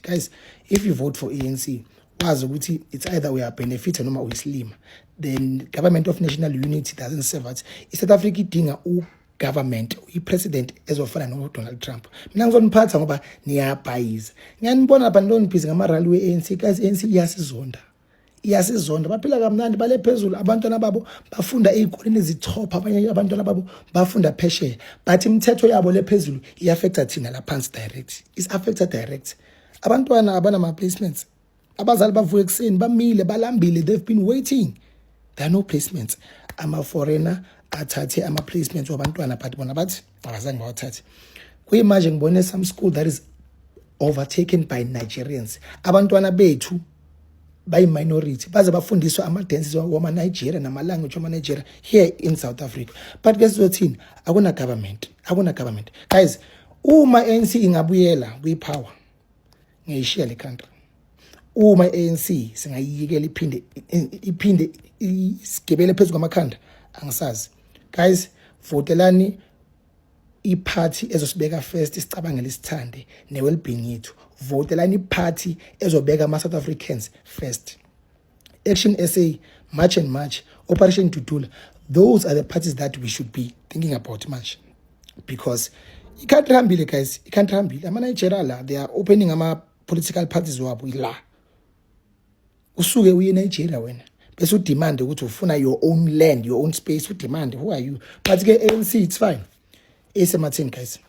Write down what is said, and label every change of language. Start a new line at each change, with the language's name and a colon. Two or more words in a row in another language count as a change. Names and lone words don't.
English: Guys, if you vote for ANC,
Zulu: wazi ukuthi
English: it's either we are benefited
Zulu: noma uyislima.
English: Then Government of National Unity doesn't serve us.
Zulu: South Africa idinga government, i-president ezofana no Donald Trump. Mina ngizoniphatha ngoba niyabhayiza. Ngiyanibona lapha ndonibhizi ngama-rally we-ANC. Guys, ANC iyasizonda baphila kamnandi bale phezulu, abantwana babo bafunda ezikoleni ezitop, abanye abantwana babo bafunda phesheya, but imithetho yabo le phezulu iaffecta thina la phansi direct.
English: Is affected direct.
Zulu: Abantwana abanama placements, abazali bavuka ekuseni bamile balambile,
English: they've been waiting, there are no placements.
Zulu: Ama foreigner athathe ama placements wabantwana, but bona bathi abazange bawathathe. Kuyimanje ngibone
English: some school that is overtaken by Nigerians.
Zulu: Abantwana bethu
English: by minority
Zulu: baze bafundiswa ama dances wama Nigeria nama language wama Nigeria
English: here in South Africa. But guess what,
Zulu: akuna government. Guys, uma ANC ingabuyela kwi-power ngiyishiya le country. Uma ANC singayiyekela iphinde isigibele phezulu kwamakhanda, angisazi. Guys, votelani i-party ezosibeka first isicabangele isithande ne-well-being yethu. Votelani i-party ezobeka ama-South Africans first.
English: Action SA, March and March, Operation Tutula, those are the parties that we should be thinking about much.
Zulu: Because i-country hambile guys, i-country hambile. Ama-Nigeria la,
English: they are opening ama-political parties
Zulu: wabo la. Usuke uye Nigeria wena. Bese udemand ukuthi ufuna
English: your own land, your own space,
Zulu: udemand.
English: Who are you? But ke ANC, it's fine. Esematheni guys.